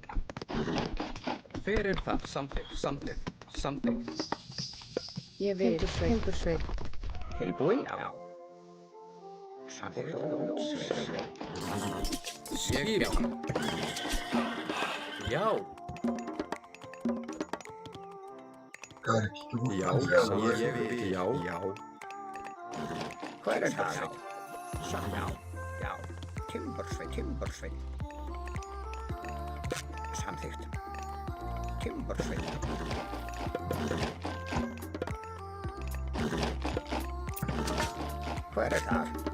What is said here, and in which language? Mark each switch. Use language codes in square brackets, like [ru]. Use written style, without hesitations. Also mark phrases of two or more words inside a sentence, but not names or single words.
[is] Fyrir það. Samþykkt. Ég vil, timbursveit. Tilbúin. Já. Skip. Já. [en] Gotta keep it [is] Já, ég vil. Já. Hver það? Já. Timbursveit. Samþykkt. Timbursveit. Hver þar?